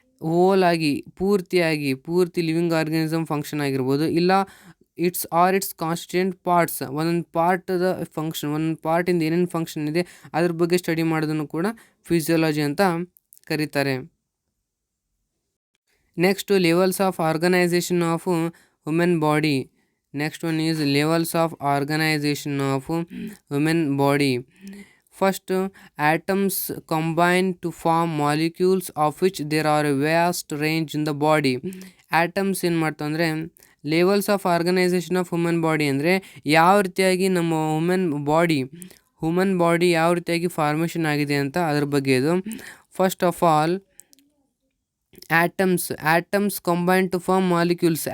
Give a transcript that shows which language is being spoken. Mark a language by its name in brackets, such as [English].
[Kannada] ಹೋಲಾಗಿ ಪೂರ್ತಿ living organism function ಆಗಿರ್ಬೋದು, ಇಲ್ಲ [English] it's constituent parts, [Kannada] ಒಂದೊಂದು ಪಾರ್ಟದ ಫಂಕ್ಷನ್, ಒಂದೊಂದು ಪಾರ್ಟಿಂದ ಏನೇನು ಫಂಕ್ಷನ್ ಇದೆ ಅದ್ರ ಬಗ್ಗೆ ಸ್ಟಡಿ ಮಾಡೋದನ್ನು ಕೂಡ ಫಿಸಿಯಾಲಜಿ ಅಂತ ಕರೀತಾರೆ. [English] Next, levels of organisation of human body. Next one is levels of organisation of human body. First, atoms combine to form molecules of which there are a vast range in the body. [Kannada] Atoms ಏನು ಮಾಡ್ತಂದರೆ [English] levels of organisation of human body [Kannada] ಅಂದರೆ ಯಾವ ರೀತಿಯಾಗಿ ನಮ್ಮ human body ಯಾವ ರೀತಿಯಾಗಿ formation ಆಗಿದೆ ಅಂತ ಅದ್ರ ಬಗ್ಗೆ ಇದು. [English] First of all, atoms combine to form molecules.